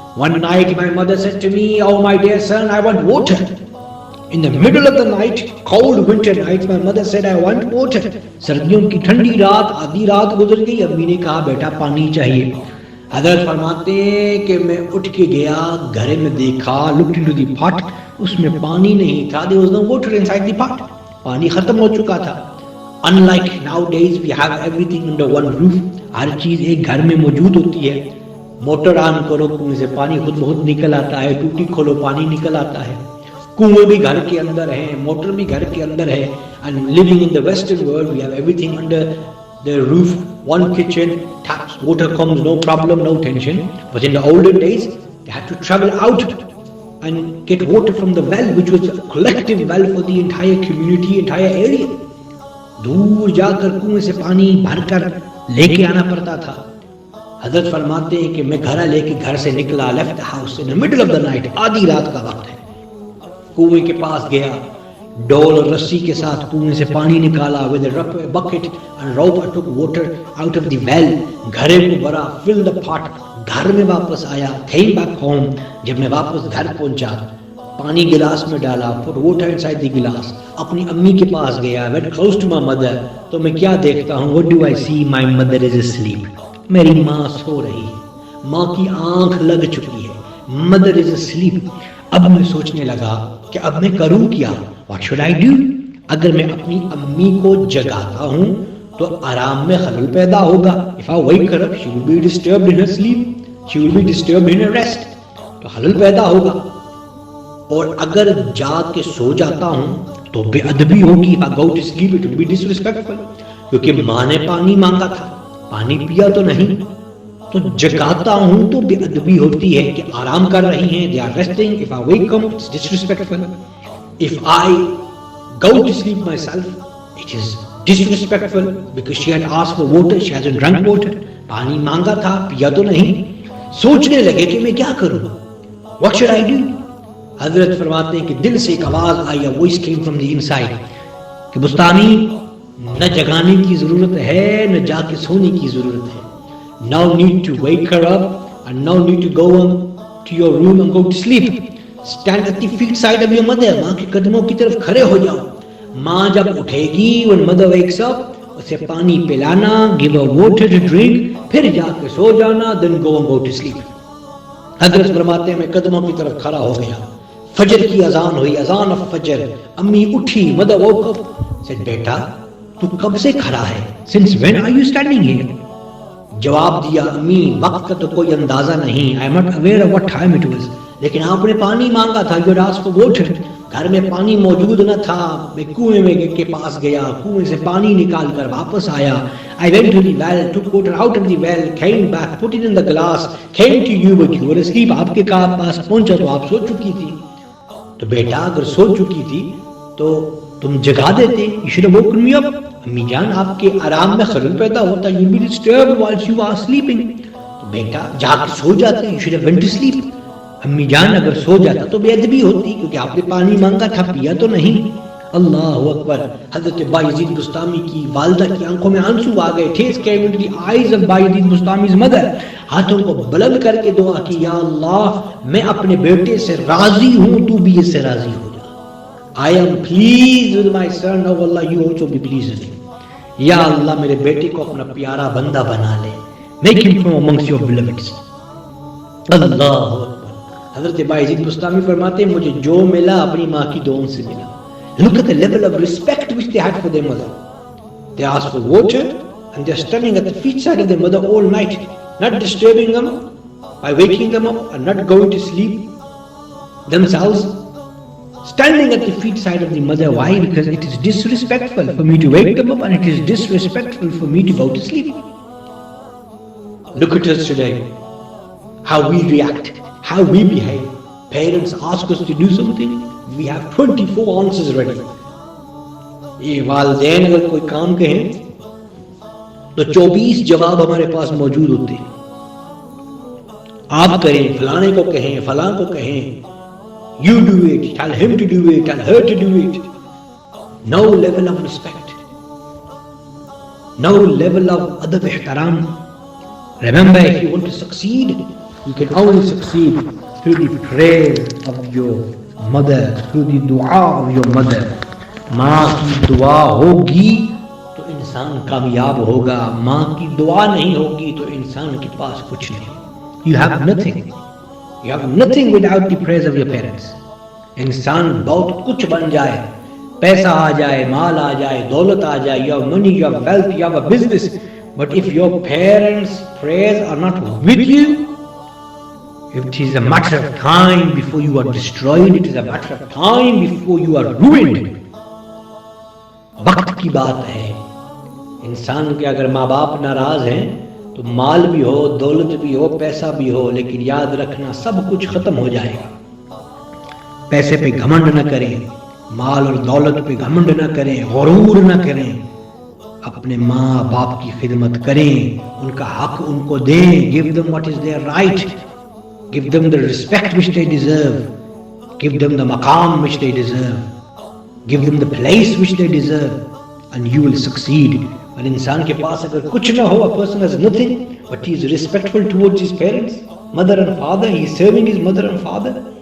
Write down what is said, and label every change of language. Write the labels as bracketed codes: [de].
[en] One night my mother said to me, oh my dear son, I want water. In the middle of the night, cold winter night, my mother said, I want water. [ur] سردیوں کی ٹھنڈی رات, آدھی رات گزر گئی, امی نے کہا بیٹا پانی چاہیے. حضرت فرماتے ہیں کہ میں اٹھ کے گیا, گھر میں دیکھا, [en] looked into the pot, [ur] اس میں پانی نہیں تھا. [en] There was no water inside the pot. [ur] پانی ختم ہو چکا تھا. [en] Unlike nowadays, we have everything under one roof. [ur] ہر چیز ایک گھر میں موجود ہوتی ہے. موٹر آن کرو کنویں سے پانی خود بخود نکل آتا ہے, ٹوٹی کھولو پانی نکل آتا ہے. کنویں بھی گھر کے اندر ہیں, موٹر بھی گھر کے اندر ہے. [en] And living in the Western world, we have everything under the roof, one kitchen, taps, water comes, no problem, no tension. But in the olden days, they had to travel out and get water from the well, which was a collective well for the entire community, entire area. [ur] دور جا کر کنویں سے پانی بھر کر لے کے آنا پڑتا تھا. حضرت فرماتے ہیں کہ میں گھڑا لے کے گھر سے نکلا, [en] left the house in the middle of the night, [ur] آدھی رات کا وقت ہے. کنویں کے پاس گیا, ڈول اور رسی کے ساتھ کنویں سے پانی نکالا, [en] with a bucket and rope I took water out of the well. [ur] گھڑے کو بھرا, [en] fill the pot. [ur] گھر میں واپس آیا, [en] came back home. [ur] جب میں واپس گھر پہنچا, پانی گلاس میں ڈالا, [en] put water inside the glass. [ur] اپنی امی کے پاس گیا, [en] went close to my mother. [ur] تو میں کیا دیکھتا ہوں, [en] what do I see? My mother is asleep. [ur] میری ماں سو رہی ہے, ماں کی آنکھ لگ چکی ہے, [en] mother is asleep. [ur] اب میں سوچنے لگا کہ اب میں کروں کیا, [en] what should I do? [ur] اگر میں اپنی امی کو جگاتا ہوں تو آرام میں خلل پیدا ہوگا. [en] if I wake her up, she will be disturbed in her sleep, she will be disturbed in her rest. [ur] تو خلل پیدا ہوگا. اور اگر جاگ کے سو جاتا ہوں تو بے ادبی ہوگی. [en] if I go to sleep, it will be disrespectful. [ur] کیونکہ ماں نے پانی مانگا تھا, پانی پیا تو نہیں. تو جگاتا ہوں تو بے ادبی ہوتی ہے کہ آرام کر رہی ہیں, [en] they are resting. if I wake up, it's disrespectful. if I go to sleep myself, it is disrespectful because she had asked for water, she hasn't drank water. [ur] پانی مانگا تھا, پیا تو نہیں. سوچنے لگے کہ میں کیا کروں, [en] what should I do? [ur] حضرت فرماتے ہیں کہ دل سے ایک آواز آئی, [en] a voice came from the inside, [ur] کہ بستانی نہ جگانے کی ضرورت ہے, نہ جا کے سونے کی ضرورت ہے. [en] Now need to wake her up and now need to go on to your room and go to sleep. Stand at the feet side of your mother. [ur] ماں کے قدموں کی طرف کھڑے ہو جاؤ. ماں جب اٹھے گی, [en] when mother wakes up, [ur] اسے پانی پلانا, [en] give her water to drink, [ur] پھر جا کے سو جانا, [en] then go and go to sleep. [ur] حضرت فرماتے ہیں میں قدموں کی طرف کھڑا ہو گیا. فجر کی اذان ہوئی, اذان of فجر. امی اٹھی, [en] mother woke up, said [ur] بیٹا تو کب سے کھڑا ہے, [en] since when are you standing here? [ur] جواب دیا, امی وقت کا تو کوئی اندازہ نہیں, [en] I am not aware of what time it was. [ur] لیکن آپ نے پانی مانگا تھا, [en] you had asked for water. [ur] گھر میں پانی موجود نہ تھا, میں کنویں میں کے پاس گیا, کنویں سے پانی نکال کر واپس آیا. [en] I went to the well, took water out of the well, came back, put it in the glass, came to you but you were asleep. [ur] آپ کے پاس پہنچا تو آپ سو چکی تھی. تو بیٹا اگر سو چکی تھی تو تم جگا دیتے, [en] you should have woken me up. [ur] امی جان آپ کے آرام میں خلل پیدا ہوتا, [en] you will be disturbed while you are sleeping. [ur] تو بیٹا جا کے سو جاتے, [en] you should have went to sleep. [ur] امی جان اگر سو جاتا تو بے ادبی ہوتی, کیونکہ آپ نے پانی مانگا تھا, پیا تو نہیں. اللہ اکبر. حضرت بایزید بسطامی کی والدہ کی آنکھوں میں آنسو آ گئے. [en] tears came into the eyes of Bayazid Bastami's mother. [ur] ہاتھوں کو بلند کر کے دعا کی, یا اللہ میں اپنے بیٹے سے راضی ہوں, تو بھی اس سے راضی ہو جا. [en] I am pleased with my son, oh Allah you also be pleased with him. [ur] یا اللہ میرے بیٹے کو اپنا پیارا بندہ بنا لے, [en] make him from amongst your beloveds. [ur] اللہ اکبر. حضرت بایزید بسطامی فرماتے ہیں مجھے جو ملا اپنی ماں کی دعاؤں سے ملا. [en] Look at the level of respect which they had for their mother. They asked for water and they are standing at the feet side of their mother all night, not disturbing them by waking them up and not going to sleep themselves. Standing at the feet side of the mother. Why? Because it is disrespectful for me to wake them up and it is disrespectful for me to go to sleep. Look at us today, how we react, how we behave. Parents ask us to do something, we have 24 answers ready. [ur] یہ والدین اگر کوئی کام کہیں تو 24 جواب ہمارے پاس موجود ہوتے ہیں. آپ کریں, فلانے کو کہیں, فلاں کو کہیں, [en] you do it, tell him to do it, [ur] tell her to do it. [en] No level of respect, no level of adab ihtaram. Remember, if you want to succeed, you can only succeed through the prayer of your mother, through the dua of your mother. [ur] ماں کی دعا ہوگی تو انسان کامیاب ہوگا, ماں کی دعا نہیں ہوگی تو انسان کے پاس کچھ نہیں. [en] You have nothing. You have nothing without the prayers of your parents. [ur] انسان بہت کچھ بن جائے, پیسہ آ جائے, [en] مال آ جائے, دولت آ جائے, you have money, you have wealth, you have a business, but if your parents' prayers are not with you, It is a matter of time before you are destroyed. It is a matter of time before you are ruined. [ur] وقت کی بات ہے. انسان کے اگر ماں باپ ناراض ہیں تو مال بھی ہو، دولت بھی ہو، پیسہ بھی ہو، لیکن یاد رکھنا سب کچھ ختم ہو جائے گا. پیسے پہ گھمنڈ نہ کریں، مال اور دولت پہ گھمنڈ نہ کریں، غرور نہ کریں. اپنے ماں باپ کی خدمت کریں، ان کا حق ان کو دیں. [en] Give them what is their right. Give them the respect which they deserve. Give them the maqam which they deserve. Give them the place which they deserve. And you will succeed. [ur] اور انسان کے پاس اگر کچھ نہ ہو, [en] a person has nothing, but he is respectful towards his parents, mother and father, he is serving his mother and father.